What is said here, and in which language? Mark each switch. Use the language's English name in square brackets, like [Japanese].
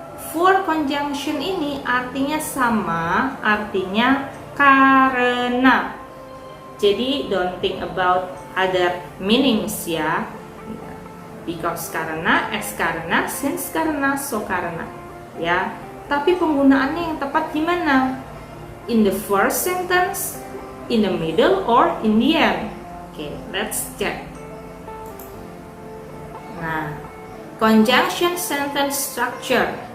[Indonesian] Four conjunction ini artinya sama, artinya karena. [English] Jadi don't think about other meanings Because karena, as karena, since karena, so karena. [Indonesian] Tapi penggunaannya yang tepat gimana? [English] In the first sentence, in the middle, or in the end? Let's check. Nah, conjunction sentence structure.